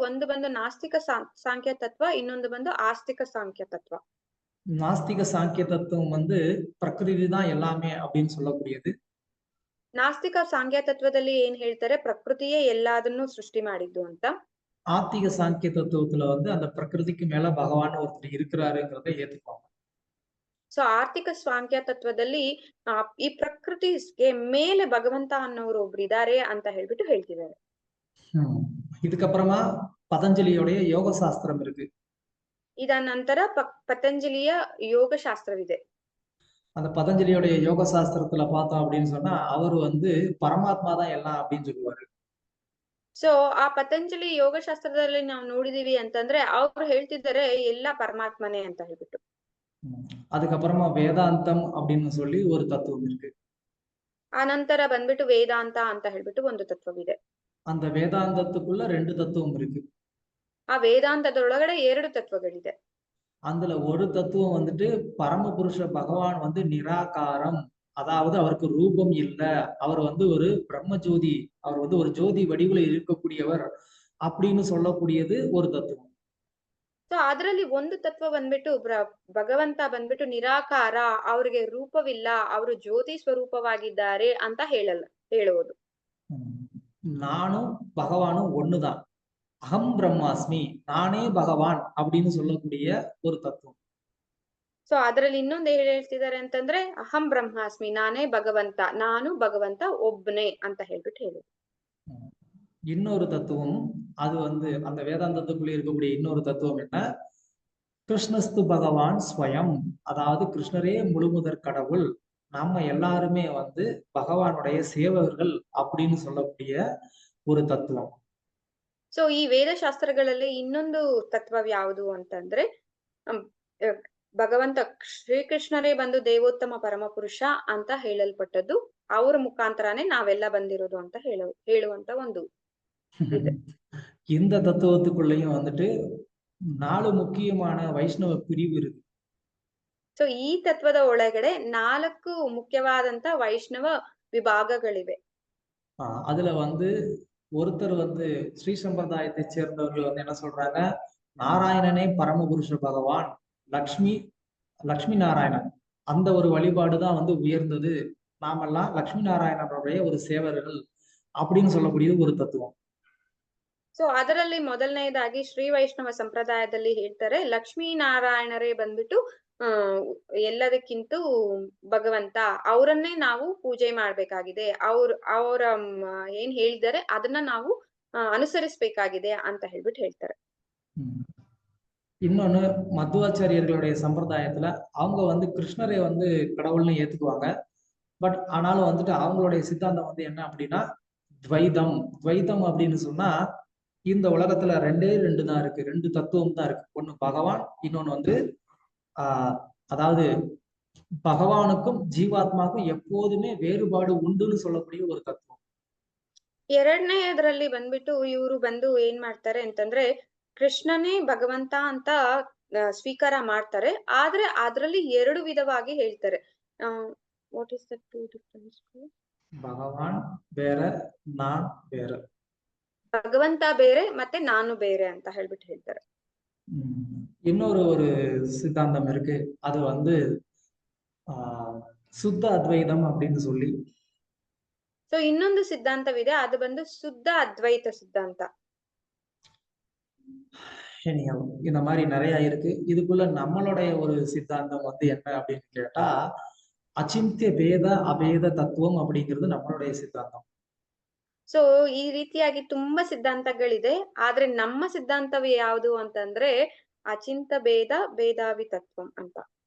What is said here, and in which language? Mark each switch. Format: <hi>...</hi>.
<kn>ಒಂದು ಬಂದು ನಾಸ್ತಿಕ ಸಾಂಖ್ಯ ತತ್ವ, ಇನ್ನೊಂದು ಬಂದು ಆಸ್ತಿಕ ಸಾಂಖ್ಯ ತತ್ವ.</kn> <ta>நாஸ்திக சாங்கிய தத்துவம் வந்து பிரகிருதி தான் எல்லாமே அப்படின்னு சொல்லக்கூடியது.</ta> <kn>ನಾಸ್ತಿಕ ಸಾಂಖ್ಯ ತತ್ವದಲ್ಲಿ ಏನ್ ಹೇಳ್ತಾರೆ, ಪ್ರಕೃತಿಯೇ ಎಲ್ಲದನ್ನೂ ಸೃಷ್ಟಿ ಮಾಡಿದ್ದು ಅಂತ.</kn> <ta>ஆத்திக சாங்கிய தத்துவத்துல வந்து அந்த பிரகிருதிக்கு மேல பகவான் ஒருத்தர் இருக்கிறாருங்கிறத ஏத்துக்குவாங்க.</ta> <kn>ಸೊ ಆರ್ಥಿಕ ಸಾಂಖ್ಯ ತತ್ವದಲ್ಲಿ ಈ ಪ್ರಕೃತಿಗೆ ಮೇಲೆ ಭಗವಂತ ಅನ್ನೋರು ಒಬ್ರು ಇದಾರೆ ಅಂತ ಹೇಳ್ಬಿಟ್ಟು ಹೇಳ್ತಿದ್ದಾರೆ.</kn> <ta>இதுக்கப்புறமா பதஞ்சலியோடைய யோக சாஸ்திரம் இருக்கு.</ta> <kn>ಇದ ನಂತರ ಪತಂಜಲಿಯ ಯೋಗ ಶಾಸ್ತ್ರವಿದೆ.</kn> <ta>அந்த பதஞ்சலியோடைய யோக சாஸ்திரத்துல பார்த்தோம் அப்படின்னு சொன்னா அவர் வந்து பரமாத்மா தான் எல்லாம் அப்படின்னு சொல்லுவாரு.</ta> <kn>ಸೊ ಆ ಪತಂಜಲಿ ಯೋಗ ಶಾಸ್ತ್ರದಲ್ಲಿ ನಾವು ನೋಡಿದೀವಿ ಅಂತಂದ್ರೆ ಅವ್ರು ಹೇಳ್ತಿದ್ದಾರೆ ಎಲ್ಲ ಪರಮಾತ್ಮನೇ ಅಂತ ಹೇಳ್ಬಿಟ್ಟು.</kn> <ta>அதுக்கப்புறமா வேதாந்தம் அப்படின்னு சொல்லி ஒரு தத்துவம் இருக்கு.</ta> <kn>ಆ ನಂತರ ಬಂದ್ಬಿಟ್ಟು ವೇದಾಂತ ಅಂತ ಹೇಳ್ಬಿಟ್ಟು ಒಂದು ತತ್ವವಿದೆ.</kn> <ta>அந்த வேதாந்தத்துக்குள்ள 2 தத்துவம் இருக்கு.</ta> <kn>ಆ ವೇದಾಂತದೊಳಗಡೆ 2 ತತ್ವಗಳಿದೆ.</kn> <ta>அதுல ஒரு தத்துவம் வந்துட்டு பரமபுருஷ பகவான் வந்து நிராகாரம், அதாவது அவருக்கு ரூபம் இல்ல, அவர் வந்து ஒரு பிரம்மஜோதி, அவர் வந்து ஒரு ஜோதி வடிவுல இருக்கக்கூடியவர் அப்படின்னு சொல்லக்கூடியது ஒரு தத்துவம்.</ta> <kn>ಸೊ ಅದರಲ್ಲಿ ಒಂದು ತತ್ವ ಬಂದ್ಬಿಟ್ಟು ಭಗವಂತ ಬಂದ್ಬಿಟ್ಟು ನಿರಾಕಾರ, ಅವ್ರಿಗೆ ರೂಪವಿಲ್ಲ, ಅವರು ಜ್ಯೋತಿ ಸ್ವರೂಪವಾಗಿದ್ದಾರೆ ಅಂತ ಹೇಳುವುದು.</kn> <ta>நானும் பகவானும் ஒண்ணுதான், அகம் பிரம்மாஸ்மி, நானே பகவான் அப்படின்னு சொல்லக்கூடிய ஒரு தத்துவம்.</ta> <kn>ಸೊ ಅದರಲ್ಲಿ ಇನ್ನೊಂದು ಹೇಳ್ತಿದ್ದಾರೆ ಅಂತಂದ್ರೆ ಅಹಂ ಬ್ರಹ್ಮಾಸ್ಮಿ, ನಾನೇ ಭಗವಂತ, ನಾನು ಭಗವಂತ ಒಬ್ಬನೇ ಅಂತ ಹೇಳ್ಬಿಟ್ಟು ಹೇಳುದು.</kn> <ta>இன்னொரு தத்துவம், அது வந்து அந்த வேதாந்தத்துக்குள்ளே இருக்கக்கூடிய இன்னொரு தத்துவம் என்ன, கிருஷ்ணஸ்து பகவான் ஸ்வயம், அதாவது கிருஷ்ணரே முழுமுதற் கடவுள், நம்ம எல்லாருமே வந்து பகவானுடைய சேவகர்கள் அப்படின்னு சொல்லக்கூடிய ஒரு தத்துவம்.</ta> <kn>ಸೊ ಈ ವೇದಶಾಸ್ತ್ರಗಳಲ್ಲಿ ಇನ್ನೊಂದು ತತ್ವ ಯಾವುದು ಅಂತಂದ್ರೆ ಭಗವಂತ ಶ್ರೀಕೃಷ್ಣರೇ ಬಂದು ದೇವೋತ್ತಮ ಪರಮಪುರುಷ ಅಂತ ಹೇಳಲ್ಪಟ್ಟದ್ದು, ಅವರ ಮುಖಾಂತರನೇ ನಾವೆಲ್ಲ ಬಂದಿರೋದು ಅಂತ ಹೇಳುವಂತ ಒಂದು</kn> <ta>இந்த தத்துவத்துக்குள்ளேயும் வந்துட்டு 4 முக்கியமான வைஷ்ணவ பிரிவு இருக்கு.</ta> <kn>ಸೊ ಈ ತತ್ವದ ಒಳಗಡೆ 4 ಮುಖ್ಯವಾದಂತ ವೈಷ್ಣವ ವಿಭಾಗಗಳಿವೆ.</kn> <ta>அதுல வந்து ஒருத்தர் வந்து ஸ்ரீ சம்பிரதாயத்தை சேர்ந்தவர்கள் வந்து என்ன சொல்றாங்க, நாராயணனே பரமபுருஷ பகவான், லக்ஷ்மி நாராயணன், அந்த ஒரு வழிபாடுதான் வந்து உயர்ந்தது, நாமெல்லாம் லக்ஷ்மி நாராயணனுடைய ஒரு சேவர்கள் அப்படின்னு சொல்லக்கூடியது ஒரு தத்துவம்.</ta> <kn>ಸೊ ಅದರಲ್ಲಿ ಮೊದಲನೇದಾಗಿ ಶ್ರೀ ವೈಷ್ಣವ ಸಂಪ್ರದಾಯದಲ್ಲಿ ಹೇಳ್ತಾರೆ, ಲಕ್ಷ್ಮೀ ನಾರಾಯಣರೇ ಬಂದ್ಬಿಟ್ಟು ಎಲ್ಲದಕ್ಕಿಂತ ಭಗವಂತ, ಅವರನ್ನೇ ನಾವು ಪೂಜೆ ಮಾಡ್ಬೇಕಾಗಿದೆ, ಅವರ ಏನ್ ಹೇಳಿದ್ದಾರೆ ಅದನ್ನ ನಾವು ಅನುಸರಿಸಬೇಕಾಗಿದೆ ಅಂತ ಹೇಳ್ಬಿಟ್ಟು ಹೇಳ್ತಾರೆ.</kn> <ta>இன்னொன்னு மத்வாச்சாரியர்களுடைய சம்பிரதாயத்துல அவங்க வந்து கிருஷ்ணரை வந்து கடவுள்னு ஏத்துக்குவாங்க. பட் ஆனாலும் வந்துட்டு அவங்களுடைய சித்தாந்தம் வந்து என்ன அப்படின்னா துவைதம். துவைதம் அப்படின்னு சொன்னா இந்த உலகத்துல 2 தான் இருக்கு, 2 தத்துவம் தான் இருக்கு. ஒண்ணு பகவான், இன்னொன்னு வந்து அதாவது பகவானுக்கும் ஜீவாத்மாவுக்கும் எப்போதுமே வேறுபாடு உண்டுன்னு சொல்லக்கூடிய ஒரு தத்துவம்.</ta> <kn>ಎರಡನೇದ್ರಲ್ಲಿ ಬಂದ್ಬಿಟ್ಟು ಇವರು ಬಂದು ಏನ್ ಮಾಡ್ತಾರೆ ಅಂತಂದ್ರೆ ಕೃಷ್ಣನೇ ಭಗವಂತ ಅಂತ ಸ್ವೀಕಾರ ಮಾಡ್ತಾರೆ, ಆದ್ರೆ ಅದ್ರಲ್ಲಿ 2 ವಿಧವಾಗಿ ಹೇಳ್ತಾರೆ.</kn> <en>What is the two difference?</en> <kn>ಭಗವಾನ್ ಬೇರೆ, ನಾನ್ ಬೇರೆ. ಭಗವಂತ ಬೇರೆ ಮತ್ತೆ ನಾನು ಬೇರೆ ಅಂತ ಹೇಳ್ಬಿಟ್ಟು ಹೇಳ್ತಾರೆ.</kn> <ta>இன்னொரு ஒரு சித்தாந்தம் இருக்கு, அது வந்து சுத்த அத்வைதம் அப்படின்னு சொல்லி.</ta> <kn>ಸೊ ಇನ್ನೊಂದು ಸಿದ್ಧಾಂತವಿದೆ, ಅದು ಬಂದು ಶುದ್ಧ ಅದ್ವೈತ ಸಿದ್ಧಾಂತ.</kn> <ta>இந்த மாதிரி நிறைய இருக்கு. இதுக்குள்ள நம்மளுடைய ஒரு சித்தாந்தம் வந்து என்ன அப்படின்னு கேட்டா அச்சிந்திய பேத அபேத தத்துவம் அப்படிங்கிறது நம்மளுடைய சித்தாந்தம்.</ta> <kn>ಸೊ ಈ ರೀತಿಯಾಗಿ ತುಂಬಾ ಸಿದ್ಧಾಂತಗಳಿದೆ, ಆದ್ರೆ ನಮ್ಮ ಸಿದ್ಧಾಂತವೇ ಯಾವುದು ಅಂತಂದ್ರೆ ಅಚಿಂತ ಭೇದ ಭೇದಾವಿ ತತ್ವಂ ಅಂತ.</kn>